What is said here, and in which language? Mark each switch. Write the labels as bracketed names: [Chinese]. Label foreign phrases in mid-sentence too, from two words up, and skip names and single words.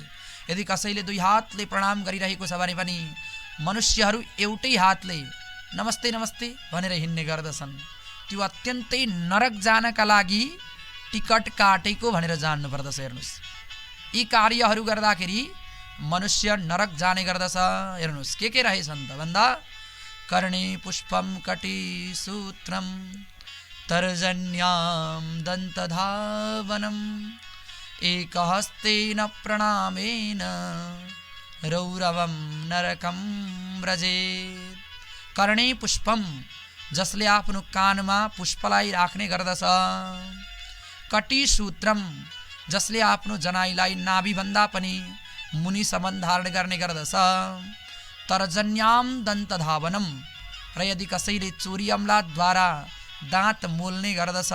[Nepali] यदि कसैले दुई हातले प्रणाम गरिरहेको छ भने पनि मनुष्यहरू एउटै हातले नमस्ते नमस्ते भनेर हिँड्ने गर्दछन्। त्यो अत्यन्तै नरक जानका लागि टिकट काटेको भनेर जान्नुपर्दछ। हेर्नुहोस्, यी कार्यहरू गर्दाखेरि मनुष्य नरक जाने गर्दछ। हेर्नुहोस् के रहेछन् त भन्दा [Sanskrit] कर्णे पुष्पम कटी सूत्रम तर्जन्याम दन्तधावनम एकहस्तेन प्रणामेन रौरवम नरकम व्रजेत। कर्णे पुष्पम, [Nepali] जसले आफ्नो कानमा पुष्पलाई राख्ने गर्दछ। [Sanskrit] कटी सूत्रम, [Nepali] जसले आफ्नो जनाईलाई नाभिभन्दा पनि मुनिसम्म धारण गर्ने गर्दछ। [Sanskrit] तर्जन्याम दन्तधावनम, [Nepali] र यदि कसैले चोरी अम्लाद्वारा दाँत मोल्ने गर्दछ।